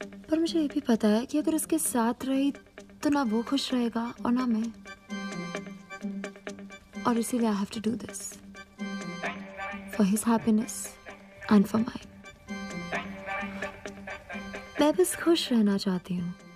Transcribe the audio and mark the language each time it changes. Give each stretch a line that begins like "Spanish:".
Hindi: पर मुझे ये भी पता है कि अगर उसके साथ रही तो ना वो खुश रहेगा और ना मैं. और इसीलिए
English: I have to do this. For his happiness and for mine.
Hindi: मैं बस खुश रहना चाहती हूँ.